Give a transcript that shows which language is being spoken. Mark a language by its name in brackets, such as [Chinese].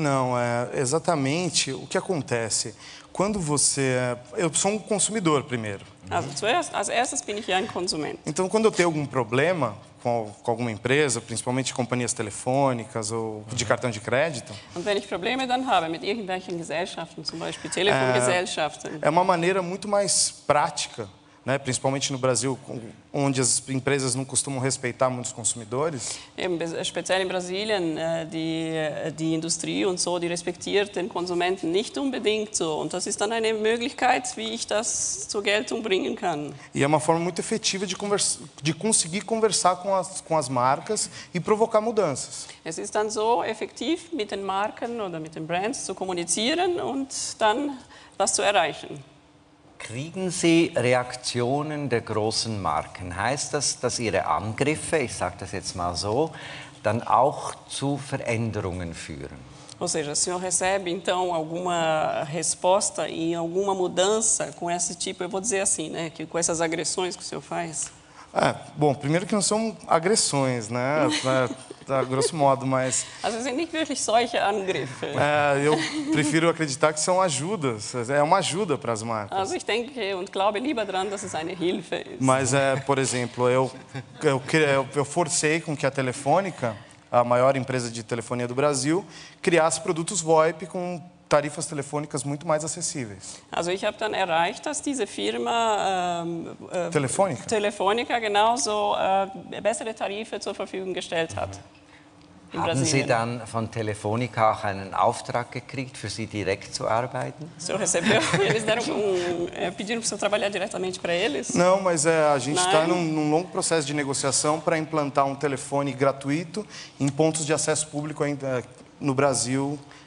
[Portuguese] Não, exatamente o que acontece. Quando você... Eu sou um consumidor primeiro. [German] Als erstes bin ich ja ein Konsument. [Portuguese] Então, quando eu tenho algum problema com alguma empresa, principalmente companhias telefônicas ou de cartão de crédito... [German] Und wenn ich Probleme dann habe mit irgendwelchen Gesellschaften, zum Beispiel Telefongesellschaften... [Portuguese] É uma maneira muito mais prática, né, principalmente no Brasil, onde as empresas não costumam respeitar muitos consumidores. [German] Speziell in Brasilien, die Industrie und so, die respektiert den Konsumenten nicht unbedingt so. Und das ist dann eine Möglichkeit, wie ich das zur Geltung bringen kann. [Portuguese] E é uma forma muito efetiva de conseguir conversar com as marcas e provocar mudanças. [German] Es ist dann so effektiv, mit den Marken oder mit den Brands zu kommunizieren und dann was zu erreichen. Kriegen Sie Reaktionen der großen Marken? Heißt das, dass Ihre Angriffe, ich sage das jetzt mal so, dann auch zu Veränderungen führen? [Portuguese] Ou seja, o senhor recebe, então, alguma resposta e alguma mudança com esse tipo, eu vou dizer assim, né, que com essas agressões que o senhor faz? Bom, primeiro que não são agressões, né, a grosso modo, mas... [German] Also sind nicht wirklich solche Angriffe. [Portuguese] Eu prefiro acreditar que são ajudas, é uma ajuda para as marcas. [German] Also ich denke und glaube lieber daran, dass es eine Hilfe ist. [Portuguese] Mas, por exemplo, eu forcei com que a Telefônica, a maior empresa de telefonia do Brasil, criasse produtos VoIP com tarifas telefônicas muito mais acessíveis. [German] Also ich habe dann erreicht, dass diese Firma Telefônica genauso bessere Tarife zur Verfügung gestellt hat. Haben Sie dann von Telefônica auch einen Auftrag gekriegt, für Sie direkt zu arbeiten? [Portuguese] O senhor recebeu? Eles pediram para o senhor trabalhar diretamente para eles? Não, mas a gente está num longo processo de negociação para implantar um telefone gratuito em pontos de acesso público ainda no Brasil.